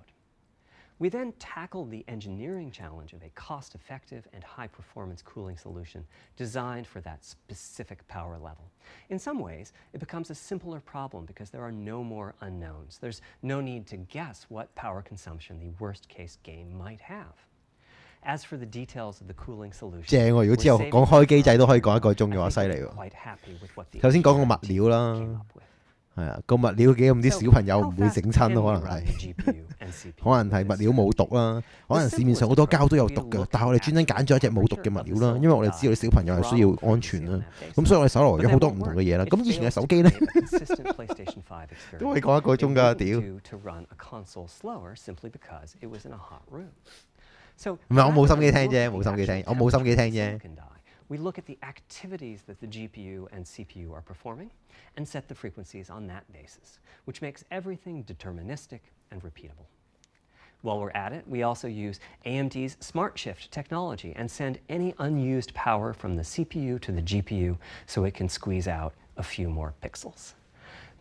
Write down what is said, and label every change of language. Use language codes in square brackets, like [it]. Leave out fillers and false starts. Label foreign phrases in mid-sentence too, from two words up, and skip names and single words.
[en] We then tackled the engineering challenge of a cost-effective and high-performance cooling solution designed for that specific power level. In some ways, it becomes a simpler problem because there are no more unknowns. There's no need to guess what power consumption the worst-case game might have. As for the details of the cooling solution, [yue] 正喎！如果之後講開機制都可以講1個鐘嘅話，犀利喎！頭先講個物料啦，係啊，個物料幾咁啲小朋友唔會整親咯，可能係物料冇毒啦，可能市面上好多膠都有毒嘅，但係我哋專登揀咗一隻冇毒嘅物料啦，因為我哋知道啲小朋友係需要安全啦，咁所以我哋搜羅咗好多唔同嘅嘢啦。咁以前嘅手機咧都可以講1個鐘㗎，屌！唔係我冇心機聽啫，冇心機聽，我冇心機聽啫。 [en] We look at the activities that the GPU and CPU are performing and set the frequencies on that basis, which makes everything deterministic and repeatable. While we're at it, we also use AMD's Smart Shift technology and send any unused power from the CPU to the GPU so it can squeeze out a few more pixels.